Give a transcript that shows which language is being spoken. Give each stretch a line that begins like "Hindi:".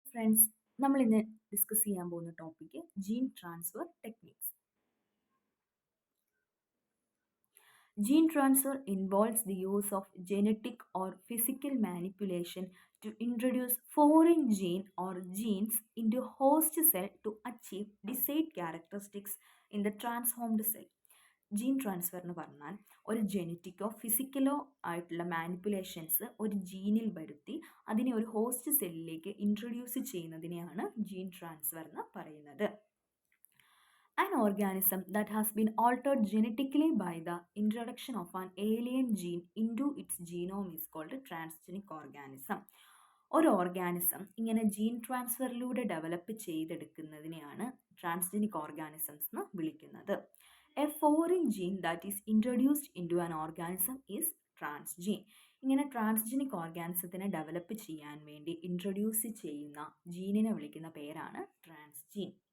Malayalam: Friends, നമ്മൾ ഇന്ന് discuss ചെയ്യാൻ പോകുന്ന topic gene transfer techniques.
English: Gene transfer involves the use of genetic or physical manipulation to introduce foreign gene or genes into host cell to achieve desired characteristics in the transformed cell.
Malayalam: Gene transfer എന്ന് പറഞ്ഞാൽ ഒരു ജെനറ്റിക്കോ ഫിസിക്കലോ ആയിട്ടുള്ള manipulations ഒരു ജീനിൽ വരുത്തി അതിനെ ഒരു host സെല്ലിലേക്ക് introduce ചെയ്യുന്നതിനെയാണ് gene transfer എന്ന് പറയുന്നത്.
English: An organism that has been altered genetically by the introduction of an alien gene into its genome is called a transgenic organism.
Malayalam: ഒരു ഓർഗാനിസം ഇങ്ങനെ ജീൻ ട്രാൻസ്ഫറിലൂടെ ഡെവലപ്പ് ചെയ്തെടുക്കുന്നതിനെയാണ് ട്രാൻസ്ജനിക് ഓർഗാനിസംസ് എന്ന് വിളിക്കുന്നത്.
English: A foreign gene that is introduced into an organism is transgene.
Malayalam: ഇങ്ങനെ transgenic ഓർഗാനിസത്തിനെ develop ചെയ്യാൻ വേണ്ടി introduce ചെയ്യുന്ന ജീനിനെ വിളിക്കുന്ന പേരാണ് ട്രാൻസ്ജീൻ.